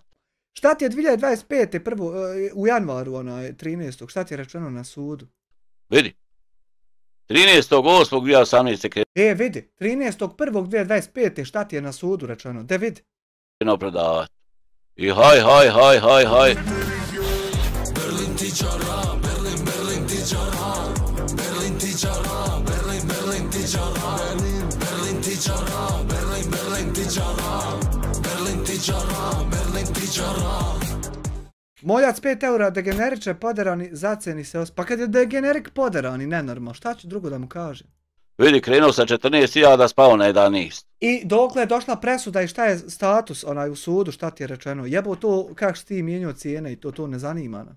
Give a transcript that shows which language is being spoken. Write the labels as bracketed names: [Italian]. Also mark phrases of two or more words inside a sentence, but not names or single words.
[Bosnian] Šta ti je 2025. prvo, u januaru 13. šta ti je rečeno na sudu? Vidi. 13.8.2018. Vidi, 13.1.2025. šta ti je na sudu rečeno? De vidi. krenuo prodavat. I haj. Berlin ti čara, Berlin, Berlin ti čara, Berlin ti čara, Berlin, Berlin ti čara, Berlin ti čara, Berlin, Berlin ti čara, Berlin ti čara, Berlin ti čara. Moljac 5 eura, degeneriče poderani, zaceni se Pa kad je degenerik poderani, nenormalno, šta ću drugo da mu kažem? Vidi, krenuo sa 14.000, spao na 11. I dokle je došla presuda i šta je status u sudu, šta ti je rečeno? Jebo to, kako si ti mijenjao cijene i to ne zanima nas.